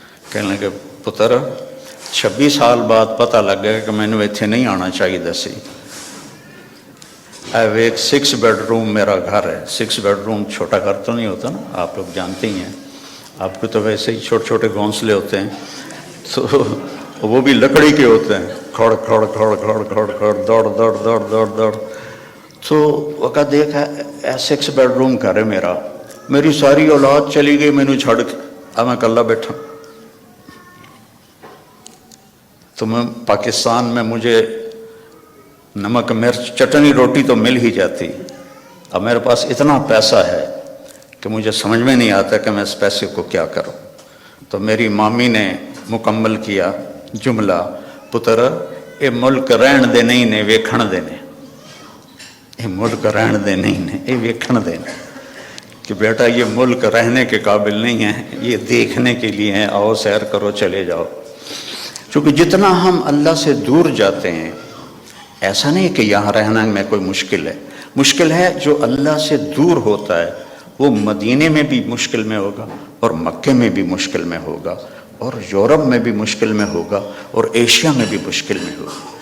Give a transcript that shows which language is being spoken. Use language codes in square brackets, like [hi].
[pa] کہنے لگے پتر 26 سال بعد پتہ لگ گیا کہ مینو اتنے نہیں آنا چاہیے سی. [ur] ایک 6 بیڈ روم میرا گھر ہے. 6 بیڈ روم چھوٹا گھر تو نہیں ہوتا نا، آپ لوگ جانتے ہی ہیں. آپ کو تو ویسے ہی چھوٹے چھوٹے گھونسلے ہوتے ہیں، تو وہ بھی لکڑی کے ہوتے ہیں. کھڑ کھڑ کھڑ کھڑ کھڑ کھڑ، دوڑ دوڑ دوڑ دوڑ دوڑ. تو وہ کہا دیکھا 6 بیڈ روم گھر ہے میرا، میری ساری اولاد چلی گئی [pa] مینو چھڑ کے، [ur] اب میں کلا بیٹھا. تو میں پاکستان میں مجھے نمک مرچ چٹنی روٹی تو مل ہی جاتی. اب میرے پاس اتنا پیسہ ہے کہ مجھے سمجھ میں نہیں آتا کہ میں اس پیسے کو کیا کروں. [pa] تو میری مامی نے مکمل کیا جملہ، پتر اے ملک رہن دے نہیں نے ویکھن دے نے. اے ملک رہن دے نہیں نے، اے ویکھن دے نے. [ur] کہ بیٹا یہ ملک رہنے کے قابل نہیں ہے، یہ دیکھنے کے لیے ہیں، آؤ سیر کرو چلے جاؤ. چونکہ جتنا ہم اللہ سے دور جاتے ہیں، ایسا نہیں کہ یہاں رہنا میں کوئی مشکل ہے. مشکل ہے جو اللہ سے دور ہوتا ہے، وہ مدینے میں بھی مشکل میں ہوگا، اور مکے میں بھی مشکل میں ہوگا، اور یورپ میں بھی مشکل میں ہوگا، اور ایشیا میں بھی مشکل میں ہوگا.